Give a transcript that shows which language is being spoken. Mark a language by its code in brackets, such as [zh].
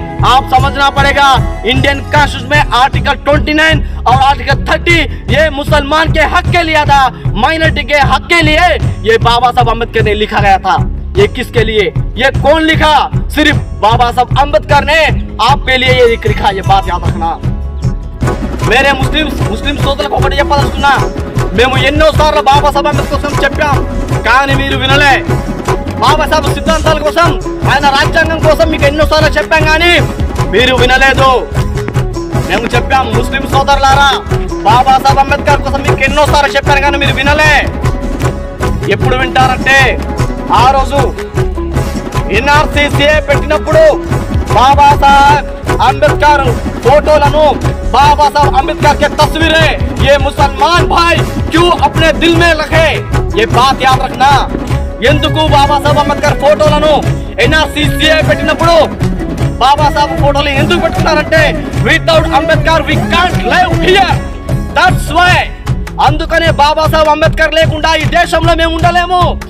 [hi] आप समझना पड़ेगा, इंडियन कॉन्स्टिट्यूशन में आर्टिकल 29 और आर्टिकल 30 ये मुसलमान के हक के लिए था, माइनॉरिटी के हक के लिए ये बाबा साहब अम्बेडकर ने लिखा गया था। ये किसके लिए, ये कौन लिखा? सिर्फ बाबा साहब अम्बेडकर ने आपके लिए ये लिखा। ये बात याद रखना। [te] मेरे ముస్లిం సోదరులకు ఒకటి చెప్పదలుచుకున్నా, మేము ఎన్నోసార్లు బాబాసాహెబ్ అంబేద్కర్ కోసం చెప్పాం, కానీ మీరు వినలే. బాబాసాహెబ్ సిద్ధాంతాల కోసం, ఆయన రాజ్యాంగం కోసం మీకు ఎన్నోసార్లు చెప్పాం, కానీ మీరు వినలేదు. మేము చెప్పాం, ముస్లిం సోదరులారా, బాబాసాహెబ్ అంబేద్కర్ కోసం మీకు ఎన్నోసార్లు చెప్పాను, కానీ మీరు వినలే. ఎప్పుడు వింటారంటే, ఆ రోజు ఎన్ఆర్సీసీ పెట్టినప్పుడు [hi] బాబాసాహెబ్ अंबेडकर फोटोలను, बाबा साहब अंबेडकर के तस्वीरें ये मुसलमान भाई क्यों अपने दिल में रखे? ये बात याद रखना. [te] ఎందుకు బాబా సాహెబ్ అంబేద్కర్ ఫోటోలను ఎన్ఆర్సీసీ పెట్టినప్పుడు బాబా సాహెబ్ ఫోటోలు ఎందుకు పెట్టుకున్నారంటే, [en] Without Ambedkar we can't live here. That's why. [te] అందుకనే బాబా సాహెబ్ అంబేద్కర్ లేకుండా ఈ దేశంలో మేము ఉండలేము.